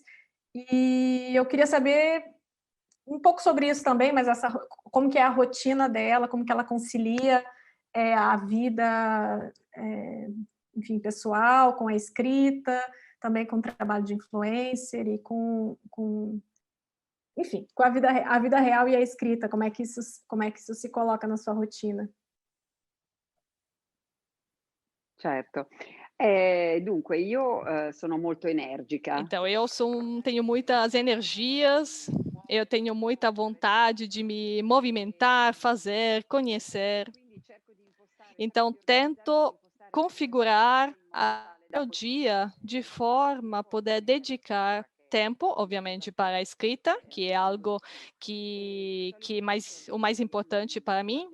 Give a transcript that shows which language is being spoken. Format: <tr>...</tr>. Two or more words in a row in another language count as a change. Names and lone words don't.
<pt>E eu queria saber um pouco sobre isso também, mas como que é a rotina dela, como que ela concilia a vida, enfim, pessoal, com a escrita, também com o trabalho de influencer e enfim, com a vida real e a escrita, como é que isso se coloca na sua rotina? Certo.</pt> <it>Dunque io, sono molto energica.</it> <pt>Então, tenho muitas energias, eu tenho muita vontade de me movimentar, fazer, conhecer. Então, tento configurar o dia de forma a poder dedicar tempo, obviamente, para a escrita, que é algo o mais importante para mim.</pt>